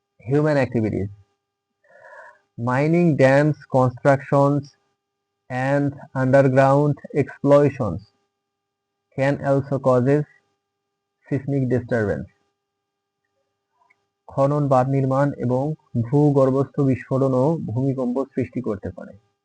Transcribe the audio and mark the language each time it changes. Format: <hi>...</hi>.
<en>Human activities. Mining, dams, constructions and underground explosions can also cause seismic disturbance.</en> <bn>খনন, বাঁধ নির্মাণ এবং ভূগর্ভস্থ বিস্ফোরণও ভূমিকম্প সৃষ্টি করতে পারে।</bn>